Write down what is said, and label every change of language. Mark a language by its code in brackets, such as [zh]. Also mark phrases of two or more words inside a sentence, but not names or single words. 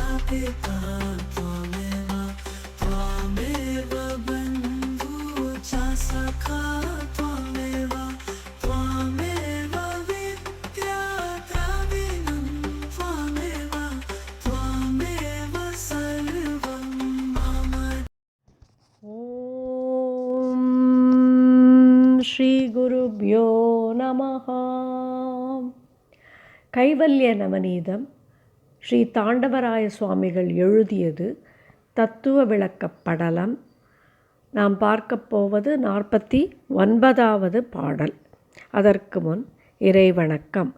[sa] पिता त्वमेव त्वमेव बन्धुः च सखा त्वमेव त्वमेव विद्याद्रविणं त्वमेव त्वमेव सर्वं मम. ॐ श्री गुरुभ्यो नमः. [ta] கைவல்ய நவநீதம் ஸ்ரீ தாண்டவராய சுவாமிகள் எழுதியது. தத்துவ விளக்கப் படலம். நாம் பார்க்கப் போவது 49வது பாடல். அதற்கு முன் இறைவணக்கம்.